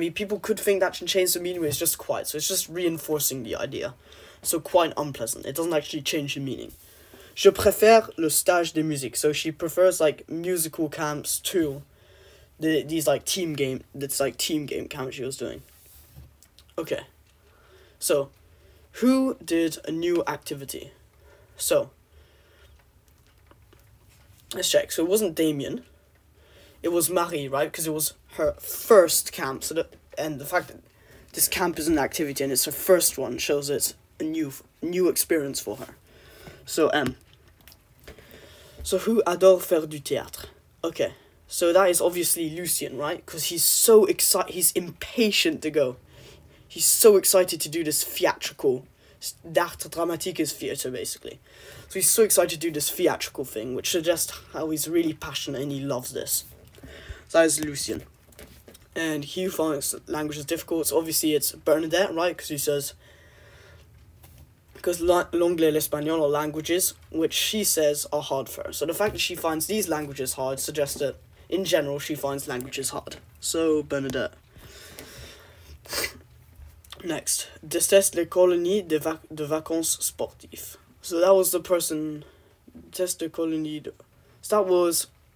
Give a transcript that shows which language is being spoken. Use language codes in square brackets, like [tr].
[en] People could think that can change the meaning, but it's just quite. So it's just reinforcing the idea. So quite unpleasant. It doesn't actually change the meaning. [fr] Je préfère le stage de musique. [en] So she prefers musical camps to these team game camps she was doing. Okay. So who did a new activity? So let's check. So it wasn't Damien. It was Marie, right? Because it was her first camp. So the fact that this camp is an activity and it's her first one shows it's a new experience for her. So so who adore [fr] faire du théâtre? [en] Okay, so that is obviously Lucien, right? Because he's so excited, he's impatient to go. He's so excited to do this theatrical. [fr] D'art dramatique [en] is theatre, basically. So he's so excited to do this theatrical thing, which suggests how he's really passionate and he loves this. So that is Lucien. And he who finds languages difficult, so obviously it's Bernadette, right? Because he says, because [fr] l'anglais, l'espagnol [en] are languages which she says are hard for her. So the fact that she finds these languages hard suggests that, in general, she finds languages hard. So, Bernadette. Next. [fr] Déteste les colonies de vacances sportives. [en] So that was the person, [fr] déteste les colonies de... [en] So that was...